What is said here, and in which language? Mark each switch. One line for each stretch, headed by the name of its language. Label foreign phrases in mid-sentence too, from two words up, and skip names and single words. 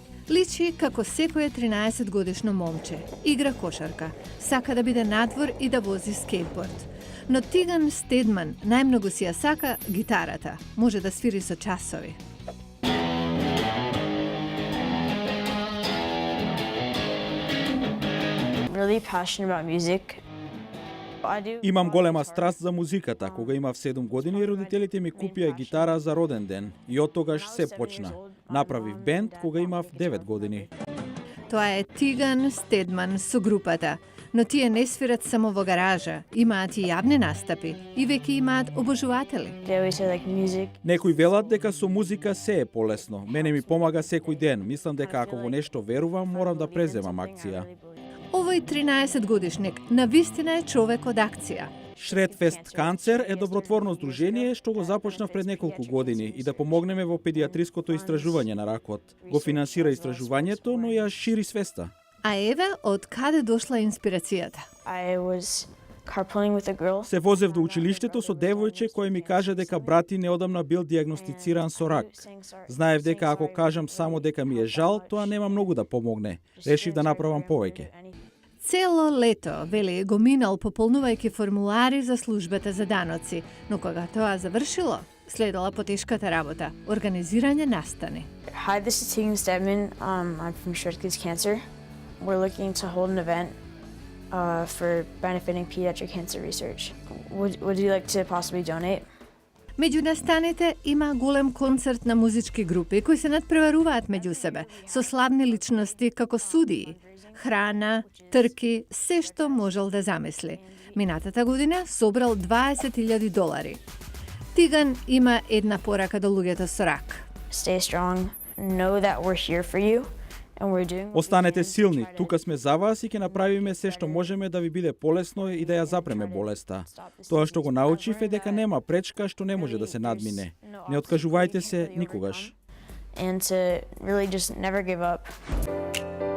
Macedonian: Личи како секое 13-годишно момче. Игра кошарка, сака да биде надвор и да вози скейтборд. Но Тиган Стедман најмногу си ја сака гитарата. Може да свири со часови.
English: Really passionate about music.
Macedonian: Имам голема страст за музиката. Кога имав 7 години, родителите ми купија гитара за роден ден и од тогаш се почна. Направив бенд кога имав 9 години. Тоа е Тиган Стедман со групата. Но тие не свират само во гаража, имаат и јавни настапи и веќе имаат обожуватели.
English: They always say like music.
Macedonian: Некои велат дека со музика се е полесно. Мене ми помага секој ден. Мислам дека ако во нешто верувам, морам да преземам акција. Овој 13-годишник навистина е човек од акција. Шредфест Канцер е добротворно здружение што го започнав пред неколку години и да помогнеме во педиатриското истражување на ракот. Го финансира истражувањето, но ја шири свеста. А еве од каде дошла инспирацијата.
English: I was carpooling with a girl.
Macedonian: Се возев до училиштето со девојче кој ми каже дека брати неодамна бил диагностициран со рак. Знаев дека ако кажам само дека ми е жал, тоа нема многу да помогне. Решив да направам повеќе. Цело лето, вели, го минал пополнувајќи формулари за службата за даноци, но кога тоа завршило, следела потешката работа – организирање настани.
English: Hi, this is Tegan Stedman. I'm from Shred Kids Cancer. We're looking to hold an event for benefiting pediatric cancer research. Would you like to possibly donate?
Macedonian: Меѓу настаните има голем концерт на музички групи кои се надпреваруваат меѓу себе со славни личности како судии. Храна, трки, се што можел да замисли. Минатата година собрал $20,000. Тиган има една порака до луѓето со рак.
English: Stay strong. Know that we're here for you.
Macedonian: Останете силни, тука сме за вас и ќе направиме се што можеме да ви биде полесно и да ја запреме болеста. Тоа што го научив е дека нема пречка што не може да се надмине. Не откажувајте се никогаш.
English: And to really just never give up.